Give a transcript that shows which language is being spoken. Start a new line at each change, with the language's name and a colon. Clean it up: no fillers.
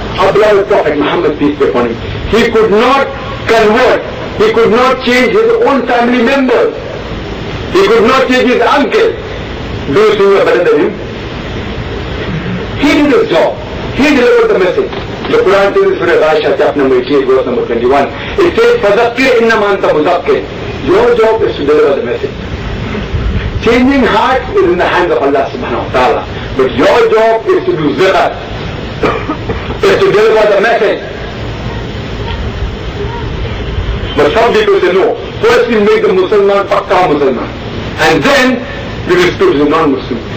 English: Our beloved Prophet Muhammad, peace be upon him, he could not convert, he could not change his own family members, he could not change his uncle. Do you think you are better than him? He did his job. He delivered the message. The Quran says in Surah Al-Asha, chapter number 88, verse number 21. It says,
Arabic: فَذَكِّرْ إِنَّمَا أَنْتَ مُذَكِّرْ.
English: Your job is to deliver the message. Changing hearts is in the hands of Allah subhanahu wa ta'ala. But your job is to do zikr, is to deliver the message. But some people say, no, first we make the
Hindi: Musliman Pakka Musliman,
English: and then we will speak to the non-Muslim.